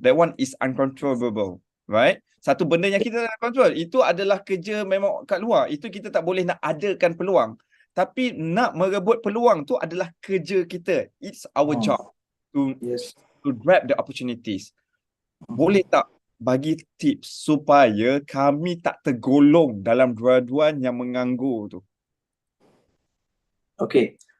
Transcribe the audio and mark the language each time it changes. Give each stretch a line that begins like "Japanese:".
English: That one is uncontrollable, right?
Malay: Satu benda yang kita tak nak control, itu adalah kerja memang kat luar. Itu kita tak boleh nak adakan peluang. Tapi nak merebut peluang tu adalah kerja kita.
English: It's our job to grab the opportunities.
Malay: Boleh tak bagi tips supaya kami tak tergolong dalam dua-duaan yang menganggur tu? Okay.